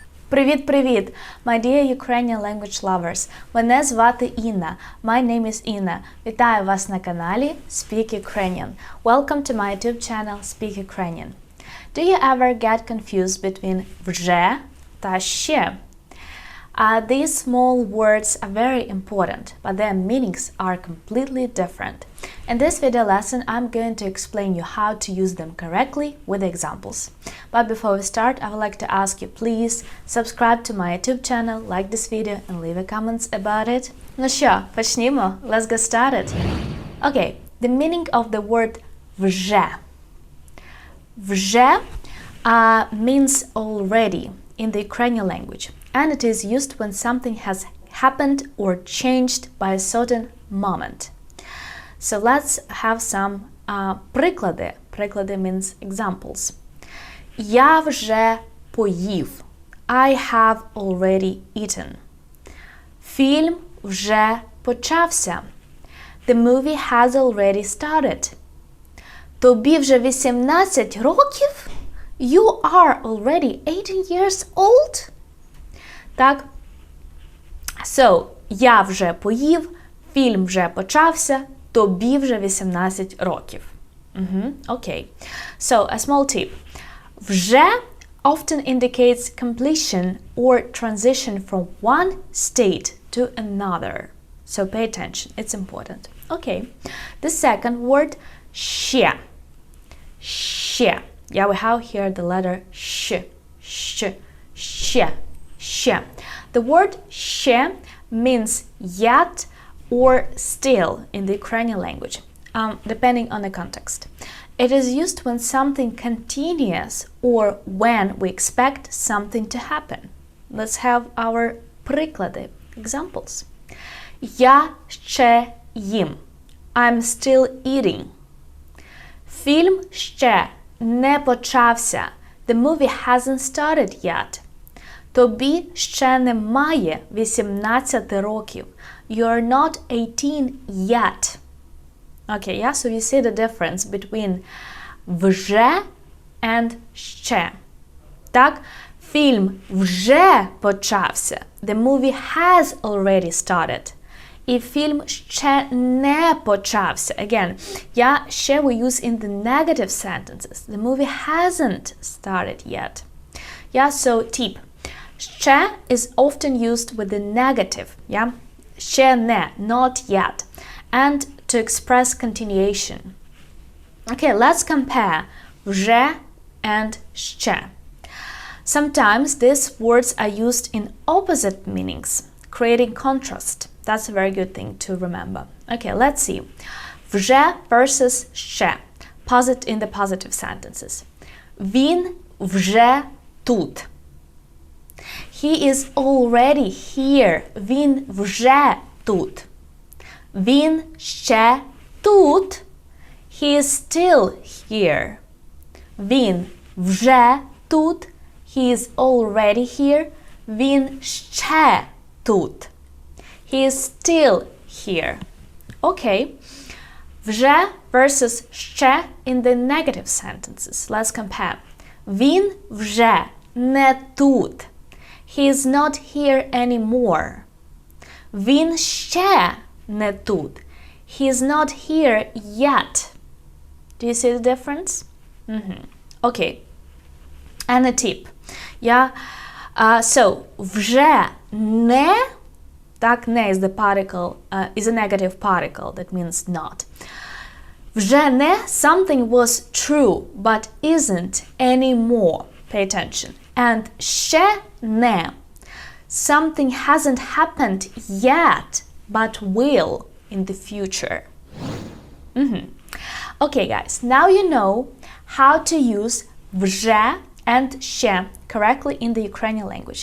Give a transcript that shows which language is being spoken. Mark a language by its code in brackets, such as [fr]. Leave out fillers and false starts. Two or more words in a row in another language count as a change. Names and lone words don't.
[uk] Привіт-привіт, [en] my dear Ukrainian language lovers. [uk] Мене звати Інна. [en] My name is [uk] Інна. Вітаю вас на каналі Speak Ukrainian. [en] Welcome to my YouTube channel Speak Ukrainian. Do you ever get confused between вже та shche? These small words are very important, but their meanings are completely different. In this video lesson, I'm going to explain you how to use them correctly with examples. But before we start, I would like to ask you, please subscribe to my YouTube channel, like this video and leave a comments about it. [uk] Ну що, почнімо? [en] Let's get started. Okay, the meaning of the word вже. Вже means already in the Ukrainian language. And it is used when something has happened or changed by a certain moment. So let's have some приклади. Приклади means examples. [uk] Я вже поїв. [en] I have already eaten. [uk] Фільм вже почався. [en] The movie has already started. [uk] Тобі вже 18 років? [en] You are already 18 years old? [uk] Так. So, я вже поїв, фільм вже почався, тобі вже 18 років. [en] Okay. So, a small tip. Вже often indicates completion or transition from one state to another. So, pay attention. It's important. Okay. The second word, shche. Shche. Yeah, we have here the letter sh. Sh. Shche. Shche. The word shche means yet or still in the Ukrainian language, depending on the context. It is used when something continues or when we expect something to happen. Let's have our приклади, examples. [uk] Я ще їм. [en] I'm still eating. [uk] Фільм ще не почався. [en] The movie hasn't started yet. [uk] Тобі ще немає 18 років. [en] You're not 18 yet. Okay, yeah, so you see the difference between вже and shche. [uk] Так, фільм вже почався. [en] The movie has already started. [uk] І фільм ще не почався. [en] Again, yeah, ще we use in the negative sentences. The movie hasn't started yet. Yeah, so tip. Shche is often used with the negative, yeah? [uk] Ще не, [en] not yet, and to express continuation. Okay, let's compare вже and shche. Sometimes these words are used in opposite meanings, creating contrast. That's a very good thing to remember. Okay, let's see. Вже versus shche. In the positive sentences. [uk] Він вже тут. [en] He is already here. [uk] Він вже тут. Він ще тут. [en] He is still here. [uk] Він вже тут. [en] He is already here. [uk] Він ще тут. [en] He is still here. Okay. Вже versus ще in the negative sentences. Let's compare. [uk] Він вже не тут. [en] He is not here anymore. [uk] Він ще не тут. [en] He is not here yet. Do you see the difference? Okay. And a tip. Yeah. So, [uk] вже не, так, [en] не is the particle, is a negative particle, that means not. [uk] Вже не, [en] something was true, but isn't anymore. Pay attention. [uk] And ще не, [en] something hasn't happened yet, but will in the future. Okay, guys, now you know how to use вже and shche correctly in the Ukrainian language.